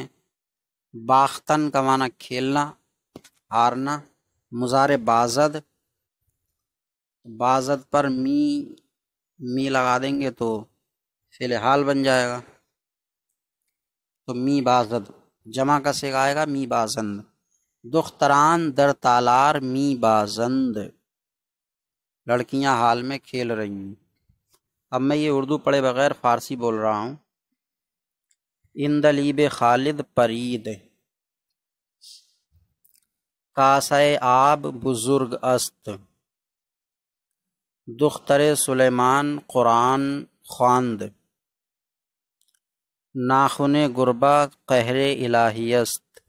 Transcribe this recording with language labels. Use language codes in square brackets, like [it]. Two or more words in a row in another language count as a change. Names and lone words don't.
[ur] باختن کا معنی کھیلنا، ہارنا، مضارع بازد، بازد پر می لگا دیں گے تو فعل حال بن جائے گا، تو [fa] می بازد، [ur] جمع کا صیغہ آئے گا [fa] می بازند۔ دختران در تالار می بازند، [ur] لڑکیاں حال میں کھیل رہی ہیں۔ اب میں یہ اردو پڑھے بغیر فارسی بول رہا ہوں۔ [fa] اندلیب خالد پرید، کاسہ آب بزرگ است، دختر سلیمان قرآن خواند، ناخن گربہ قہر الہی است،